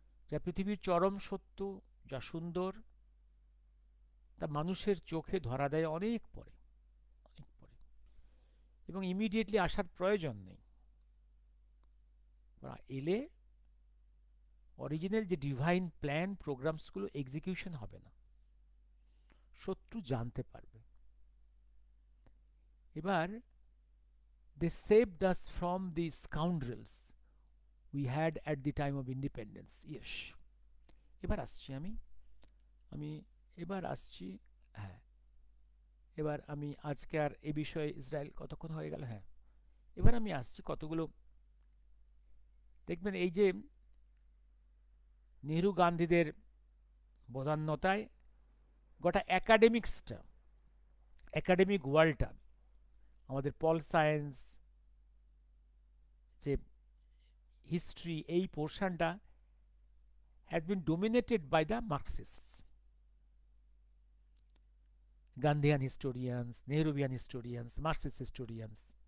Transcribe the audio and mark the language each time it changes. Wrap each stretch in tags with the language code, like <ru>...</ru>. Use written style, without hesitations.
<bn>যা পৃথিবীর চরম সত্য, যা সুন্দর, তা মানুষের চোখে ধরা দেয় অনেক পরে, অনেক পরে। এবং ইমিডিয়েটলি আসার প্রয়োজন নেই। এলে অরিজিনাল যে ডিভাইন প্ল্যান, প্রোগ্রামসগুলো এক্সিকিউশন হবে না, শত্রু জানতে পারবে। এবার</bn> <en>they saved us from the scoundrels we had at the time of independence. Yes.</en> <bn>এবার আসছি আমি এবার আসছি। হ্যাঁ, এবার আমি আজকে আর এ বিষয়ে, ইসরায়েল কতক্ষণ হয়ে গেল, হ্যাঁ, এবার আমি আসছি কতগুলো। দেখবেন এই যে নেহরু গান্ধীদের বদান্যতায় গোটা অ্যাকাডেমিক্সটা, অ্যাকাডেমিক ওয়ার্ল্ডটা, আমাদের পল সায়েন্স, যে হিস্ট্রি, এই পোর্শনটা</bn> <en>has been dominated by the Marxists, Gandhian historians, Nehruvian historians, Marxist historians।</en>